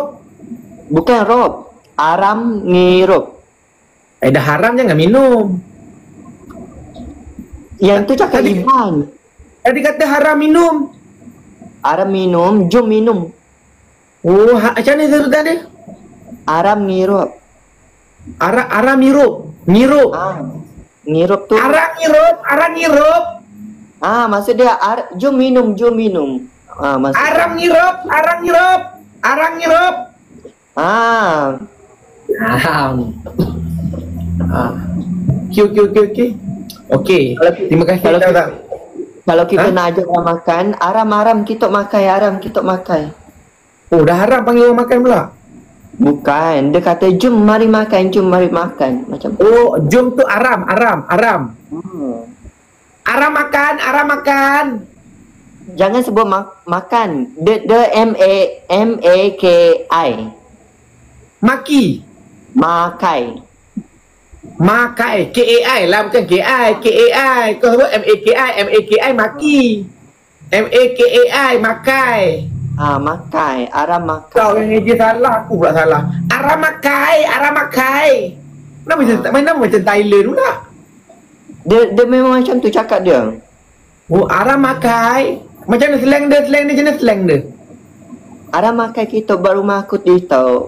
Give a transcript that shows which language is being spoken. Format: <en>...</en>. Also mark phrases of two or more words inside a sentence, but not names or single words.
<ms>Bukan rob.</ms> <iba>Aram ngirup.</iba> <ms>Dah haram jangan minum. Yang tu cakap Iban. Tadi kata haram minum. Aram minum, jom minum. Macam mana sebutan dia?</ms> <iba>Aram ngirup. Aram ngirup.</iba> <ms>Ngirup tu.</ms> <iba>Aram ngirup.</iba> <ms>Maksud dia jom minum. Maksud</ms> <iba>Aram ngirup.</iba> <ms>Okey. Terima kasih. Kalau kita nak ajak orang makan,</ms> <iba>aram kita makai.</iba> <ms>Dah haram panggil orang makan pula. Bukan, dia kata jom mari makan. Macam jom tu aram. Aram makan. Jangan sebut makan. Dia M-A-K-I. Maki. Makai. K-A-I lah, bukan K-I. Kau sebut M-A-K-I. Maki. M-A-K-A-I. Makai.</ms> <iba>Makai. Aram makai.</iba> <ms>Kau yang eja salah, aku pula salah.</ms> <iba>Aram makai.</iba> <ms>Nama macam Thailand pula. Dia memang macam tu cakap dia.</ms> <iba>Aram makai.</iba> <ms>Macam mana slang dia?</ms> <iba>Aram makai</iba> <ms>kita baru makut dia tau.</ms>